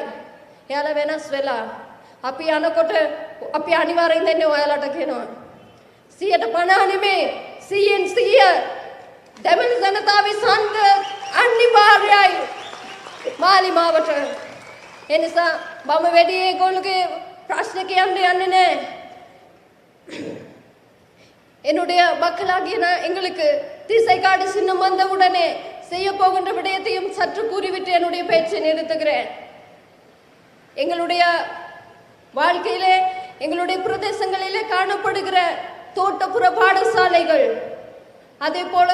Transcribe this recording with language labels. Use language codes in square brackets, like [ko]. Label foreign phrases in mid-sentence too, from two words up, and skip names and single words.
[si] එයාලා වෙනස් වෙලා අපි යනකොට අපි අනිවාර්යෙන් දෙන්නේ ඔයාලට කියනවා 150 නෙමේ 100% දෙමළ ජනතාවේ ඡන්ද අනිවාර්යයි මාලිමාවට. ඒ නිසා මම වැඩි ඒගොල්ලෝගේ ප්‍රශ්න කියන්න යන්නේ නැහැ. [ta] என்னுடைய மக்களாகிய எங்களுக்கு திசைகாடு சின்னம் வந்தவுடனே செய்ய போகின்ற விடயத்தையும் சற்று கூறிவிட்டு என்னுடைய பேச்சை நிறுத்துகிறேன். எங்களுடைய வாழ்க்கையிலே எங்களுடைய பிரதேசங்களிலே காணப்படுகிற தோட்டப்புற பாடசாலைகள் அதே போல